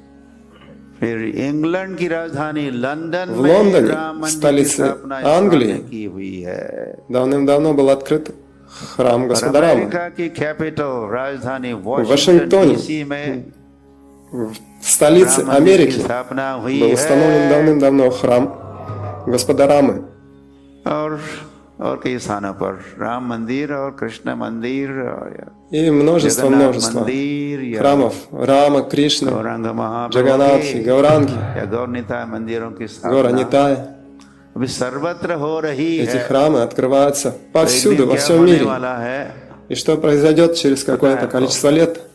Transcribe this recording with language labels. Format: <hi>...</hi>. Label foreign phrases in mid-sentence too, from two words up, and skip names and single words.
<ru>В Лондоне, столице Англии, давным-давно был открыт храм Господа Рамы. В Вашингтоне, в столице Америки, был установлен давным-давно храм Господа Рамы.</ru> <hi>और कई स्थानों पर राम मंदिर और कृष्ण मंदिर</hi> <ru>и множество храмов Рама, Кришны, Джаганатхи, Гауранги, Гора Нитай. Эти храмы открываются повсюду, во всем мире. И что произойдет через какое-то количество лет?</ru>